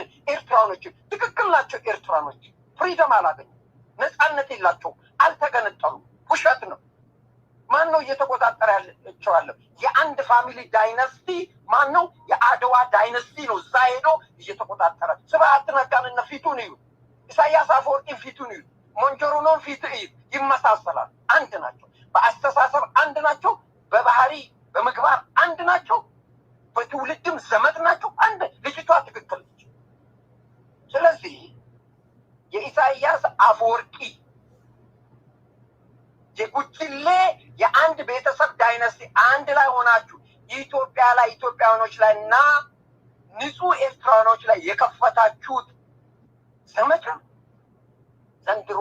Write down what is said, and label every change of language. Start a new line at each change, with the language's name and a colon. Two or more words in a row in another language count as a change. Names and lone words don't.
Amharic: ኤርትራኖችን። ትክክል ናቸው። ኤርትራኖች ፍሪደም አላገኙ፣ ነፃነት የላቸው፣ አልተገነጠሉም። ውሸት ነው። ማን ነው እየተቆጣጠረ ያለችዋለሁ? የአንድ
English: family dynasty
Amharic: ማን ነው? የአድዋ ዳይነስቲ ነው። እዛ ሄዶ እየተቆጣጠረ ስብሃት ነጋንና ፊቱን እዩ፣ ኢሳያስ አፈወርቂን ፊቱን እዩ፣ ሞንጆሪኖን ፊት እዩ። ይመሳሰላል። አንድ ናቸው። በአስተሳሰብ አንድ ናቸው። በባህሪ በምግባር አንድ ናቸው። በትውልድም ዘመድ ናቸው። አንድ ልጅቷ ትክክል ነች። ስለዚህ የኢሳያስ አፈወርቂ የጉጅሌ የአንድ ቤተሰብ ዳይነስቲ አንድ ላይ ሆናችሁ ኢትዮጵያ ላይ ኢትዮጵያኖች ላይ እና ንጹህ ኤርትራኖች ላይ የከፈታችሁት ዘመቻ ዘንድሮ